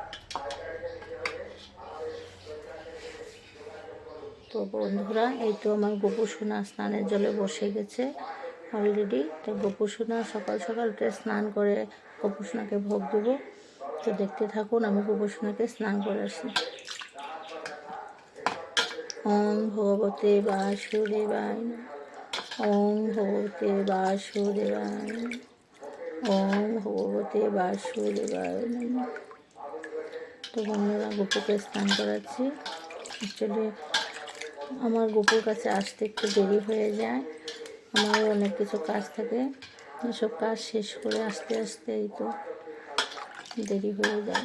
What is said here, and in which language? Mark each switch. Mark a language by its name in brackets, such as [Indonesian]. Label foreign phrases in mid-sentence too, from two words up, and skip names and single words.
[Bangla] তো বন্ধুরা, এই তো আমার গপু সোনা স্নানের জলে বসে গেছে অলরেডি। তো গপু সোনা সকাল সকাল উঠে স্নান করে গপু সোনাকে ভোগ দেব। তো দেখতে থাকুন, আমি গপু সোনাকে স্নান করে আসি। [Sanskrit] ওম ভগবতে বাসুদেবায় নমঃ। ওম ভগবতে বাসুদেবায় নমঃ। ওম ভগবতে বাসুদেবায় নমঃ। [Bangla] তো বন্ধুরা, গপুকে স্নান করাচ্ছি। অ্যাকচুয়ালি আমার গপুর কাছে আসতে একটু দেরি হয়ে যায়। আমারও অনেক কিছু কাজ থাকে, এসব কাজ শেষ করে আস্তে আস্তে এই তো দেরি হয়ে যায়।